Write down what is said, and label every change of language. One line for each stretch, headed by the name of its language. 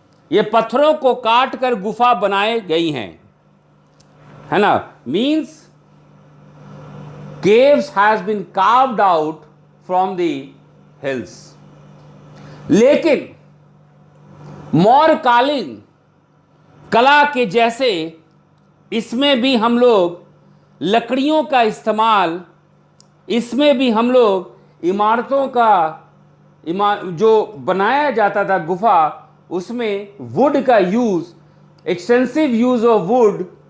Hindi: ये पत्थरों को काट कर गुफा बनाए गई हैं, है ना।
English: Means caves has been carved out from the hills।
Hindi: लेकिन मौर्यकालीन कला के जैसे इसमें भी हम लोग लकड़ियों का इस्तेमाल, इसमें भी हम लोग इमारतों का जो बनाया जाता था गुफा, उसमें वुड का use,
English: extensive use of wood